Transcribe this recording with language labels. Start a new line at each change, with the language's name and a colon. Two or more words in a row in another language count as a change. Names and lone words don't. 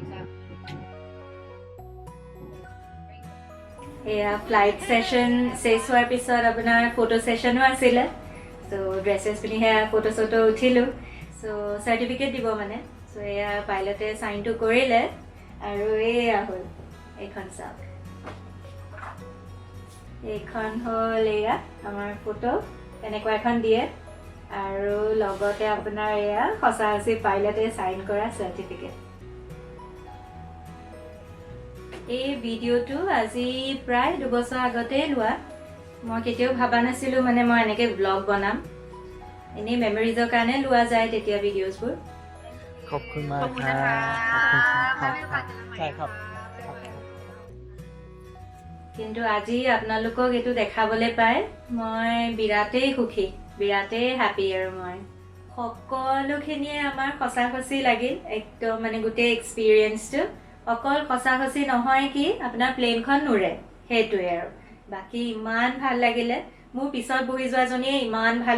Assamese: এয়া
English: flight session
Assamese: শেষ হোৱাৰ পিছত আপোনাৰ
English: photo session
Assamese: আছিলে চ' ড্ৰেছেছ পিন্ধি সেয়া ফটো চটো উঠিলোঁ চ' চাৰ্টিফিকেট দিব মানে চ' এয়া পাইলটে চাইনটো কৰিলে আৰু এয়া হ'ল এইখন চাওক এইখন হ'ল এয়া আমাৰ ফটো এনেকুৱা এখন দিয়ে আৰু লগতে আপোনাৰ এয়া সঁচা সঁচি পাইলটে চাইন কৰা চাৰ্টিফিকেট এই ভিডিঅ'টো আজি প্ৰায় 2 বছৰ আগতেই লোৱা মই কেতিয়াও ভাবা নাছিলোঁ মানে মই এনেকৈ ব্লগ বনাম এনেই মেমৰিজৰ কাৰণে লোৱা যায় তেতিয়া ভিডিঅ'ছবোৰ
Thai: ขอบคุณมาก ขอบคุณ ครั นะคะ บขอบคุณครับ ไว้มีโอกาสเจอกันใหม่ ใช่ครับ
Assamese: কিন্তু আজি আপোনালোকক এইটো দেখাবলৈ পাই মই বিৰাটেই সুখী বিৰাটেই হেপী আৰু মই সকলোখিনিয়ে আমাৰ সঁচা-সঁচি লাগিল একদম মানে গোটেই এক্সপিৰিয়েঞ্চটো অকল সঁচা-সঁচি নহয় কি আপোনাৰ প্লেনখন নুৰে সেইটোৱে আৰু বাকী ইমান ভাল লাগিলে মোৰ পিছত বহি যোৱাজনীয়ে ইমান ভাল